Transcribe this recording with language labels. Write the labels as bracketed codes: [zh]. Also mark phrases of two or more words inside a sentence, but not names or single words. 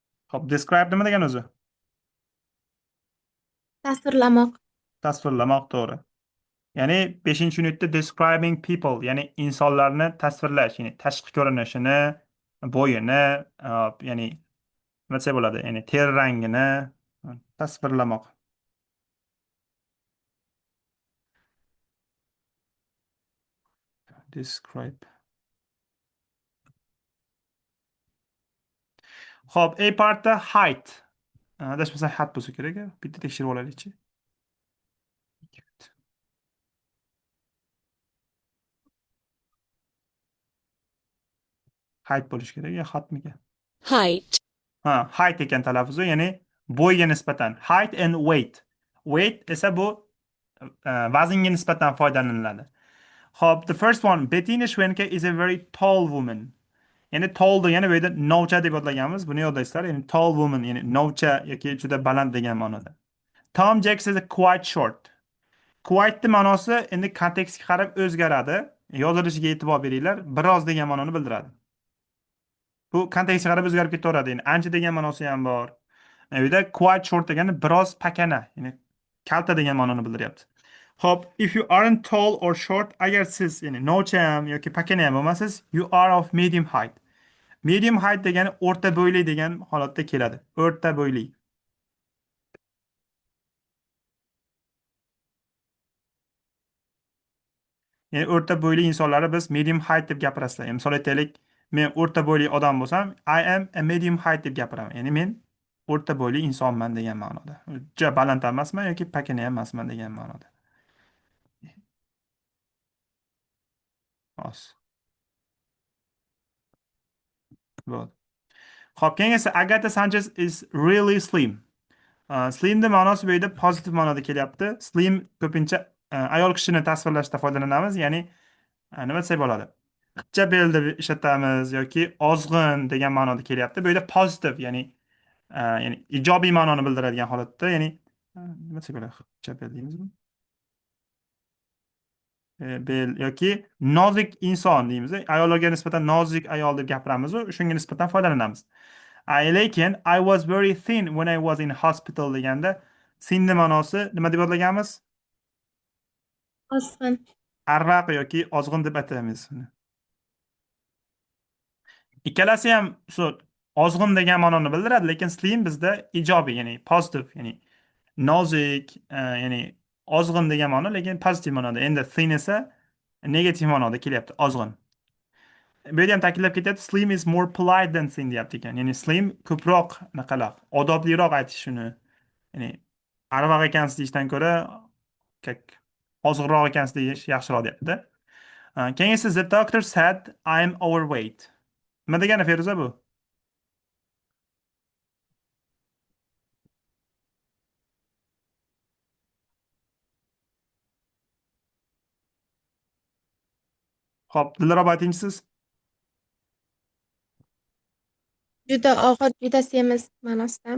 [uz] Hop, describe nima degan o'zi? Tasvirlamoq. Tasvirlamoq to'g'ri. Ya'ni beshinchi unitda [en] describing people, [uz] ya'ni insonlarni tasvirlash, ya'ni tashqi ko'rinishini, bo'yini, ya'ni nima desa bo'ladi, ya'ni teri rangini tasvirlamoq. Describe. Hop, A partda height. Adashmasam height bo'lsa kerak. Bitta tekshirib olaylikchi. Height bo'lishi kerak ya hatmikan. Height. Ha, height ekan talaffuzi, ya'ni bo'yga nisbatan. [en] Height and weight. [uz] Weight esa bu vaznga nisbatan foydalaniladi. Hop, [en] the first one, Bettina Schwenke is a very tall woman. [uz] Ya'ni tall degani bu yerda novcha deb yodlaganmiz. Buni yodlaysizlar. Ya'ni [en] tall woman, [uz] ya'ni novcha yoki juda baland degan ma'noda. [en] Tom Jacks is a quite short. [uz] Quite ma'nosi endi kontekstga qarab o'zgaradi. Yozilishiga e'tibor beringlar. Biroz degan ma'noni bildiradi. Bu kontekstga qarab o'zgarib ketaveradi. Ya'ni ancha degan ma'nosi ham bor. Bu yerda [en] quite short [uz] degani biroz pakana, ya'ni kalta degan ma'noni bildiryapti. Hop, [en] if you aren't tall or short, [uz] agar siz ya'ni novcha ham yoki pakana ham bo'lmasangiz, [en] you are of medium height. Medium height [uz] degani o'rta bo'yli degan holatda keladi. O'rta bo'yli. Ya'ni o'rta bo'yli insonlarni biz [en] medium height [uz] deb gapirasizlar. Ya'ni misol aytaylik, men o'rta bo'yli odam bo'lsam, [en] I am a medium height [uz] deb gapiraman. Ya'ni men o'rta bo'yli insonman degan ma'noda. Juda baland ham emasman yoki pakana ham emasman degan ma'noda. Os. Bo'ldi. Xo'p, keyingisi [en] Agatha Sanchez is really slim. [uz] Slimni ma'nosi bu yerda pozitiv ma'noda kelyapti. Slim ko'pincha ayol kishini tasvirlashda foydalanamiz. Ya'ni nima desak bo'ladi? Qizcha bel deb ishlatamiz yoki ozg'in degan ma'noda kelyapti. Bu yerda pozitiv, ya'ni ijobiy ma'noni bildiradigan holatda, ya'ni nima desak bo'ladi? Qizcha bel deymizmi? Bel yoki nozik inson deymiz. Ayollarga nisbatan nozik ayol deb gapiramiz, shunga nisbatan foydalanamiz. [en] Lekin I was very thin when I was in hospital [uz] deganda thinni ma'nosi nima deb yodlaganmiz? Ozg'in. Arraq yoki ozg'in deb ataymiz. Ikkalasi ham ozg'in degan ma'noni bildiradi, lekin slim bizda ijobiy, ya'ni positive, ya'ni nozik, ya'ni ozg'in degan ma'no, lekin pozitiv ma'noda. Endi thin esa negativ ma'noda kelyapti, ozg'in. Bu yerda ham ta'kidlab ketyapti, [en] slim is more polite than thin [uz] deyapti ekan. Ya'ni slim ko'proq naqalar, odobliroq aytish shuni. Ya'ni arvoq ekansiz deyishdan ko'ra, как ozg'inroq ekansiz deyish yaxshiroq deyapti. Keyingisi, [en] the doctor said I'm overweight. [uz] Nima degani Feruza bu? Hop, Dilaroba aytingchi siz. Juda og'ir, juda semiz ma'nosida.